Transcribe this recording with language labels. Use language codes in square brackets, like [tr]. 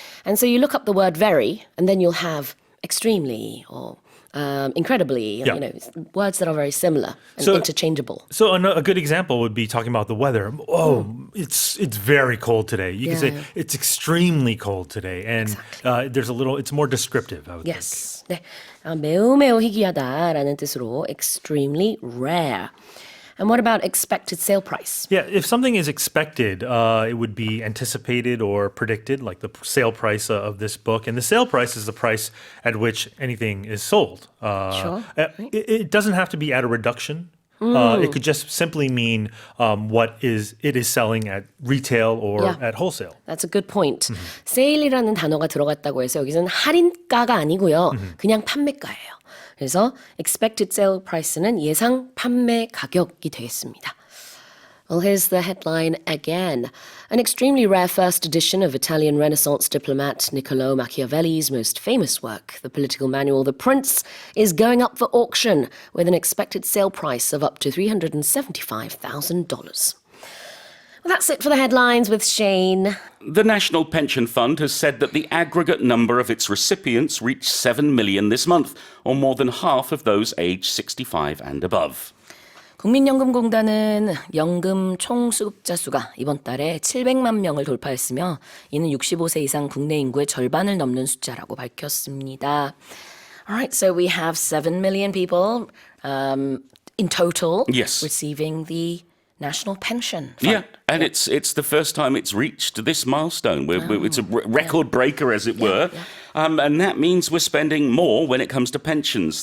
[en] And so you look up the word very, and then you'll have extremely or incredibly, Yeah. words that are very similar and So- interchangeable. So a good example would be talking about the weather. Oh, it's very cold today. You can say Yeah. it's extremely cold today, and it's more descriptive, I would think. Yes. [ko] 네. 매우 희귀하다라는 뜻으로 extremely rare. [en] And what about expected sale price? Yeah, if something is expected, it would be anticipated or predicted, like the sale price of this book. And the sale price is the price at which anything is sold. Sure. It doesn't have to be at a reduction. It could just simply mean what it is selling at retail or Yeah. at wholesale. That's a good point. [ko] 세일이라는 단어가 들어갔다고 해서 여기서는 할인가가 아니고요. 그냥 판매가예요. 그래서 expected sale price는 예상 판매 가격이 되겠습니다. [en] Well, here's the headline again. An extremely rare first edition of Italian Renaissance diplomat Niccolò Machiavelli's most famous work, the political manual The Prince, is going up for auction with an expected sale price of up to $375,000. Well, that's it for the headlines with Shane. The National Pension Fund has said that the aggregate number of its recipients reached 7 million this month, or more than half of those aged 65 and above. [ko] 국민연금공단은 연금 총수급자 수가 이번 달에 700만 명을 돌파했으며 이는 65세 이상 국내 인구의 절반을 넘는 숫자라고 밝혔습니다. [en] Alright, so we have 7 million people in total Yes. receiving the National Pension Fund. Yeah, and it's the first time it's reached this milestone. It's a record breaker, as it were. yeah. And that means we're spending more when it comes to pensions.